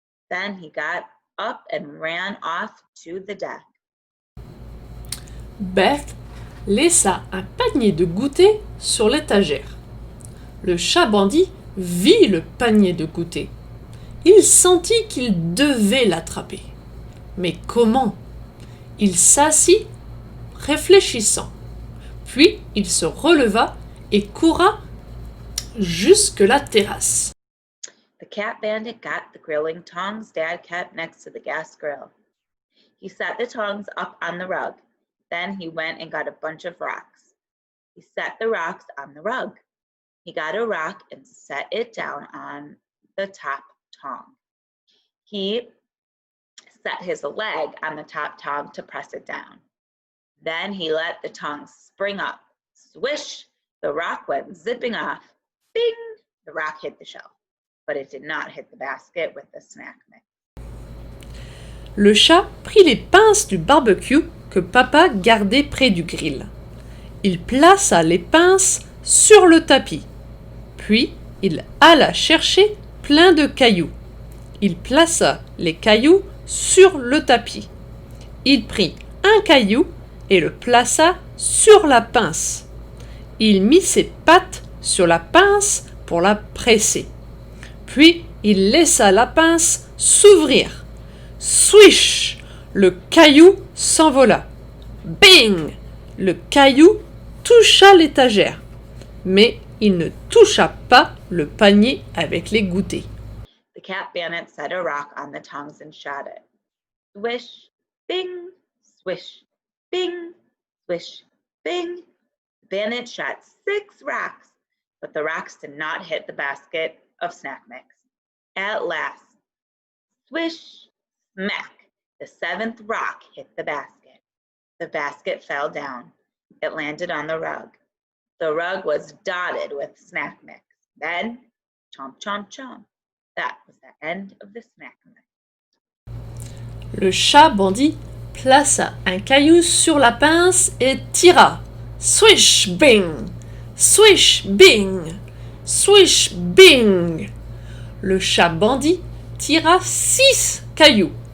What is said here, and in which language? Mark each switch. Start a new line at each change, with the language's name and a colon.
English: Then he got up and ran off to the deck.
French: Beth laissa un panier de goûter sur l'étagère. Le chat bandit vit le panier de goûter. Il sentit qu'il devait l'attraper. Mais comment? Il s'assit, réfléchissant. Puis il se releva et courra jusque la terrasse.
English: The cat bandit got the grilling tongs Dad kept next to the gas grill. He set the tongs up on the rug. Then he went and got a bunch of rocks. He set the rocks on the rug. He got a rock and set it down on the top tong. He set his leg on the top tong to press it down. Then he let the tong spring up. Swish, the rock went zipping off. Bing, the rock hit the shelf, but it did not hit the basket with the snack mix.
French: Le chat prit les pinces du barbecue que papa gardait près du grill. Il plaça les pinces sur le tapis. Puis, il alla chercher plein de cailloux. Il plaça les cailloux sur le tapis. Il prit un caillou et le plaça sur la pince. Il mit ses pattes sur la pince pour la presser. Puis, il laissa la pince s'ouvrir. Swish! Le caillou s'envola. Bing! Le caillou toucha l'étagère. Mais il ne toucha pas le panier avec les goûters.
English: The cat bandit set a rock on the tongs and shot it. Swish, bing, swish, bing, swish, bing. The bandit shot 6 rocks, but the rocks did not hit the basket of snack mix. At last, swish, smack, the 7th rock hit the basket. The basket fell down. It landed on the rug. The rug was dotted with snack mix. Then, chomp, chomp, chomp. That was the end of the snack mix.
French: Le chat bandit plaça un caillou sur la pince et tira. Swish, bing! Swish, bing! Swish, bing! Le chat bandit tira 6 cailloux.